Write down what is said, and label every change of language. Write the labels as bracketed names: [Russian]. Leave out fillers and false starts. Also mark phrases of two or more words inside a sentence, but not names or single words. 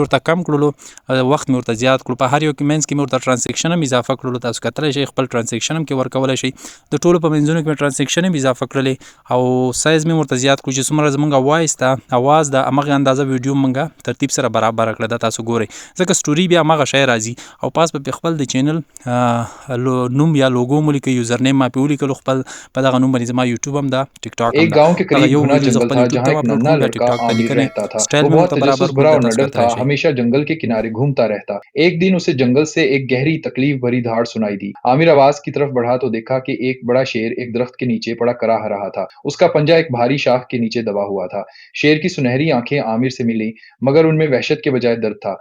[Pashto] ورته کم کړلو وخت مې ورته زیات کړو په هر یو کې منځ کې مې ورته ټرانسکشن هم اضافه کړلو تاسو کتلی شئ خپل ټرانسکشن هم کې ورکولی شئ د ټولو په منځونو کې مې ټرانسکشن هم اضافه کړلې او سایز مې ورته زیات کړو چې څومره زمونږ وایس ته اواز د همغې اندازه ویډیو مونږه ترتیب سره برابره کړه دا تاسو ګورئ ځکه سټوري بیا همغه شی راځي او پاس په خپل د چینل نوم یا لوګو مو لیکئ [English] user name [Pashto] ما پې ولیکلو خپل په دغه نوم باندې زما یوټیوب هم ده ټیک ټاک [Urdu] ایک گاؤں کے قریب گھنا جنگل تھا جہاں ایک ننھا لڑکا عامر رہتا تھا. وہ بہت تجسس بھرا اور نڈر تھا، ہمیشہ جنگل کے کنارے گھومتا رہتا. ایک دن اسے جنگل سے ایک گہری تکلیف بھری دھاڑ سنائی دی. عامر آواز کی طرف بڑھا تو دیکھا کہ ایک بڑا شیر ایک درخت کے نیچے پڑا کراہ رہا تھا. اس کا پنجہ ایک بھاری شاخ کے نیچے دبا ہوا تھا۔ شیر کی سنہری آنکھیں عامر سے ملی، مگر ان میں وحشت کے بجائے درد تھا.